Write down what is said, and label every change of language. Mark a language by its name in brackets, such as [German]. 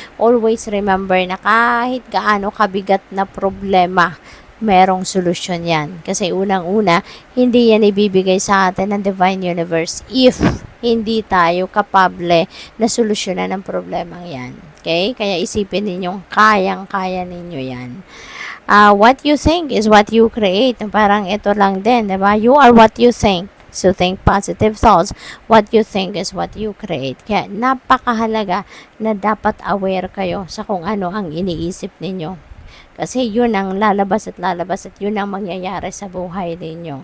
[Filipino] Always remember na kahit gaano kabigat na problema, merong solusyon 'yan. Kasi unang-una, hindi 'yan ibibigay sa atin ng Divine Universe if hindi tayo kapable na solusyonan ang problemang 'yan. Okay? Kaya isipin ninyong kayang-kaya ninyo 'yan. [English] What you think is what you create. Parang ito lang din, 'di ba? You are what you think. So, think positive thoughts. What you think is what you create. [Filipino] Kaya, napakahalaga na dapat aware kayo sa kung ano ang iniisip ninyo. Kasi yun ang lalabas at yun ang mangyayari sa buhay ninyo.